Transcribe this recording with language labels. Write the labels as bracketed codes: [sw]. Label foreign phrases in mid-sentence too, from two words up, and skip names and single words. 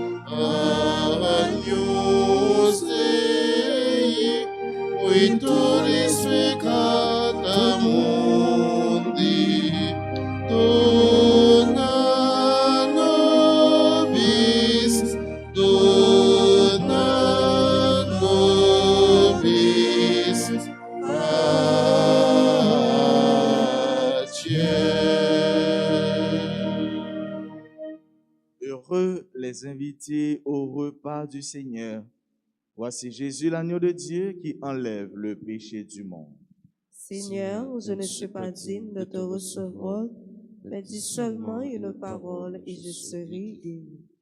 [la] Agnus Dei, qui tollis peccata mundi, dona nobis, dona nobis pacem. [fr] Heureux les invités au repas du Seigneur. Voici Jésus, l'agneau de Dieu, qui enlève le péché du monde. Seigneur, je ne suis pas digne de te recevoir, mais dis seulement une parole et je serai guéri.